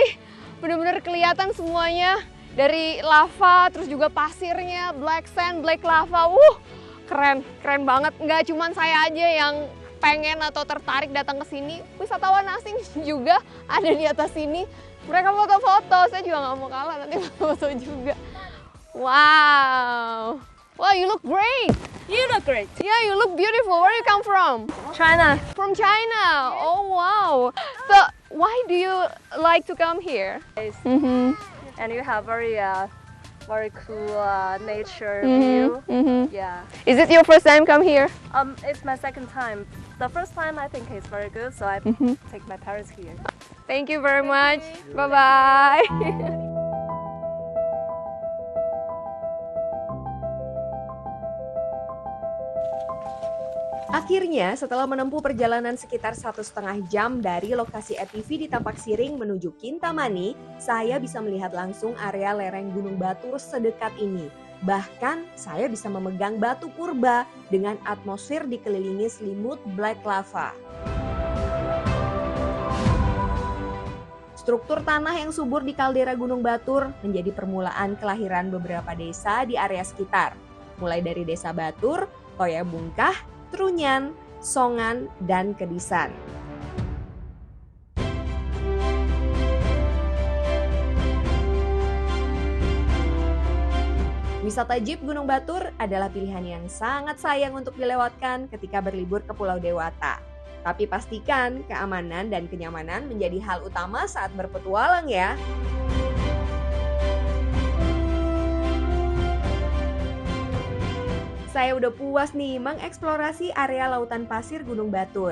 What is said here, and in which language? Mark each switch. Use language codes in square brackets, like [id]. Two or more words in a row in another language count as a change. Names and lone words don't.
[id] Bener-bener kelihatan semuanya dari lava, terus juga pasirnya, [en] black sand, black lava. [id] Keren banget. Nggak cuma saya aja yang pengen atau tertarik datang ke sini, wisatawan asing juga ada di atas sini. Mereka foto-foto, saya juga nggak mau kalah, nanti foto juga. [en] Wow, you look great. You look great. Yeah, you look beautiful. Where you come from? China. From China. Oh wow. So why do you like to come here? And you have very cool nature view. Yeah. Is it your first time come here? It's my second time. The first time I think it's very good, so I take my parents here. Thank you very much. Bye bye. [id] Akhirnya, setelah menempuh perjalanan sekitar 1,5 jam dari lokasi ATV di Tampak Siring menuju Kintamani, saya bisa melihat langsung area lereng Gunung Batur sedekat ini. Bahkan, saya bisa memegang batu purba dengan atmosfer dikelilingi selimut [en] black lava. [id] Struktur tanah yang subur di kaldera Gunung Batur menjadi permulaan kelahiran beberapa desa di area sekitar, mulai dari Desa Batur, Toya Bungkah, Trunyan, Songan, dan Kedisan. Wisata jeep Gunung Batur adalah pilihan yang sangat sayang untuk dilewatkan ketika berlibur ke Pulau Dewata. Tapi pastikan keamanan dan kenyamanan menjadi hal utama saat berpetualang ya. Saya udah puas nih mengeksplorasi area lautan pasir Gunung Batur.